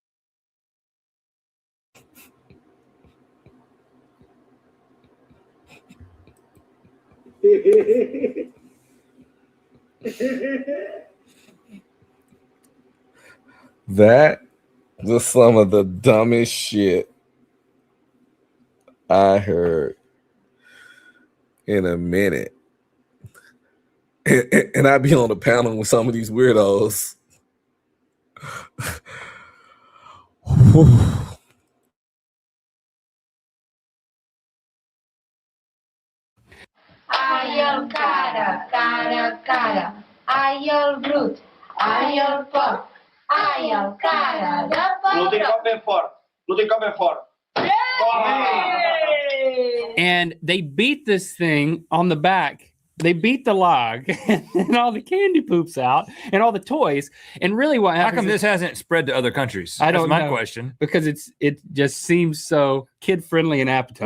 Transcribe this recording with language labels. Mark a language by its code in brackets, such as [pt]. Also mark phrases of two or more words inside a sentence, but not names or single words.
[en] That was some of the dumbest shit I heard in a minute. And I be on the panel with some of these weirdos. [ca] Ai el cara, cara, cara. Ai el brut, ai el porc. Ai el cara de No tem cap ben fort. No tem cap ben fort. [en] And they beat this thing on the back. They beat the log and all the candy poops out and all the toys. And really what happens? How come this hasn't spread to other countries? I don't know. That's my question. Because it just seems so kid-friendly and appetizing.